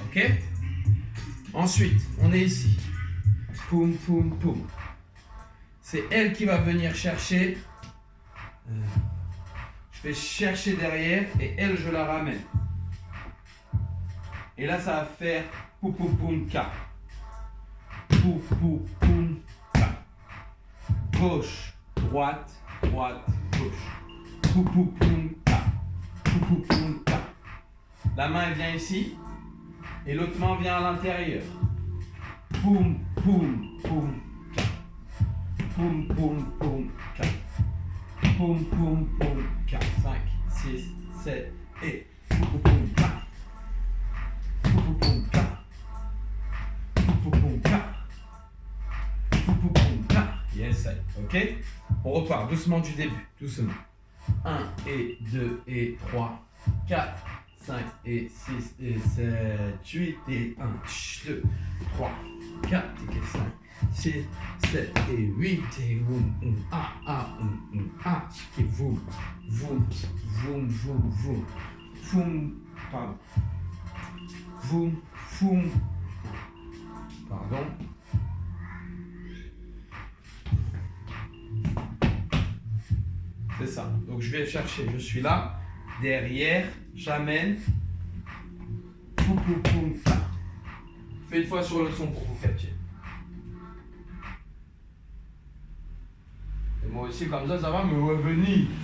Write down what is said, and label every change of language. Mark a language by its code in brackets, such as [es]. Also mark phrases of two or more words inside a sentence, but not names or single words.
[fr] Ok? Ensuite, on est ici. Poum, poum, poum. C'est elle qui va venir chercher. Je vais chercher derrière et elle, je la ramène. Et là, ça va faire poum, poum, poum, ka. Poum, poum, poum, ka. Gauche, droite, droite, gauche. Poum, poum, poum, ka. Poum, poum, poum, ka. La main, elle vient ici. Et l'autre main vient à l'intérieur. Poum, poum, poum, ka. Poum, poum, poum, ka. Poum, poum, poum, ka. 5, 6, 7 et poum, poum, poum, ka. Poum, poum, poum, ka. Poum, poum, poum, ka. Poum, poum, poum, ka. Yes, ça y est. Ok? On repart doucement du début. Doucement. 1 et 2 et 3, 4, 5 et 6 et 7, 8 et 1, 2, 3, 4 et 5, 6, 7 et 8 et voum, et voum, voum, voum, voum, voum, voum, pardon, voum, voum, pardon, C'est ça. Donc je vais chercher, je suis là, derrière, j'amène. Poum, poum, poum, ça. Fais une fois sur le son pour vous capter. Et moi aussi, comme ça va me revenir.